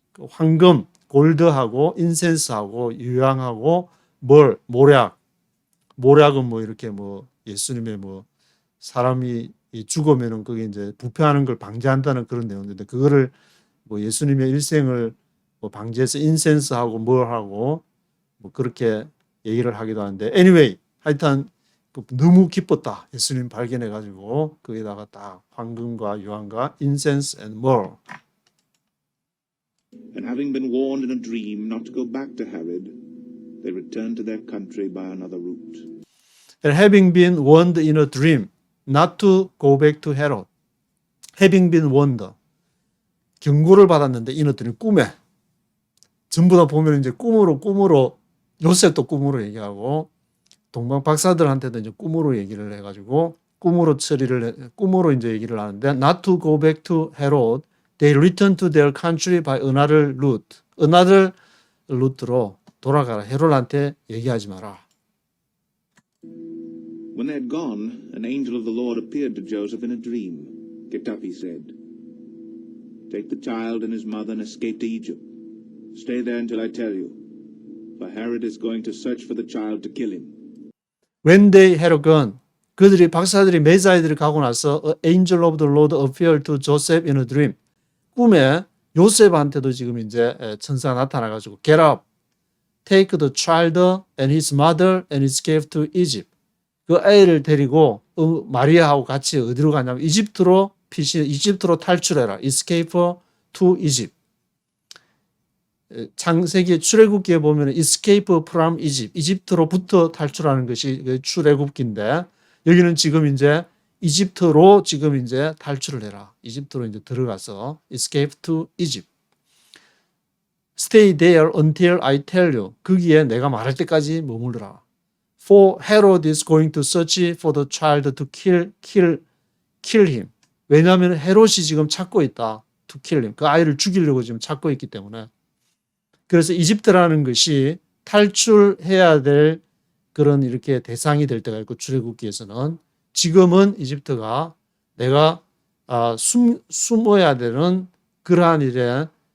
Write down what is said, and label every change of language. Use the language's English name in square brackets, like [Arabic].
[Korean] 황금, 골드하고 인센스하고 유향하고 모략은 뭐 이렇게 뭐 예수님의 뭐 사람이 죽으면은 그게 이제 부패하는 걸 방지한다는 그런 내용인데 그거를 뭐 예수님의 일생을 뭐 방지해서 인센스하고 하고 뭐 그렇게 얘기를 하기도 하는데 anyway 하여튼 너무 기뻤다. 예수님 발견해 가지고 거기다가 딱 황금과 유황과 [English] incense and myrrh. And having been warned in a dream not to go back to Herod, they returned to their country by another route. And having been warned in a dream not to go back to Herod. Having been warned. [Korean] 경고를 받았는데 이너들은 꿈에 전부 다 보면 이제 꿈으로 요셉도 꿈으로 얘기하고 동방 박사들한테도 이제 꿈으로 얘기를 해가지고 꿈으로 이제 얘기를 하는데 [English] not to go back to Herod, they returned to their country by another route. another route [Korean] 로 돌아가라. 헤롯한테 얘기하지 마라. [English] When they had gone, an angel of the Lord appeared to Joseph in a dream. Get up, he said. Take the child and his mother and escape to Egypt. Stay there until I tell you, for Herod is going to search for the child to kill him. When they had gone, [Korean] 그들이 박사들이 메사이들이 가고 나서 [English] an angel of the Lord appeared to Joseph in a dream. [Korean] 꿈에 요셉한테도 지금 이제 천사가 나타나가지고 [English] get up, take the child and his mother and escape to Egypt. [Korean] 그 아이를 데리고 마리아하고 같이 어디로 가냐면 이집트로 탈출해라. [English] escape to Egypt. [Korean] 창세기 출애굽기에 보면 [English] escape from Egypt, [Korean] 이집트로부터 탈출하는 것이 출애굽기인데 여기는 지금 이제 이집트로 지금 이제 탈출을 해라. 이집트로 이제 들어가서 [English] escape to Egypt. Stay there until I tell you. [Korean] 거기에 내가 말할 때까지 머무르라. [English] For Herod is going to search for the child to kill him. [Korean] 왜냐하면 헤롯이 지금 찾고 있다. [English] To kill him. [Korean] 그 아이를 죽이려고 지금 찾고 있기 때문에. 그래서 이집트라는 것이 탈출해야 될 그런 이렇게 대상이 될 때가 있고 출애굽기에서는 지금은 이집트가 내가 숨어야 되는 그러한 일에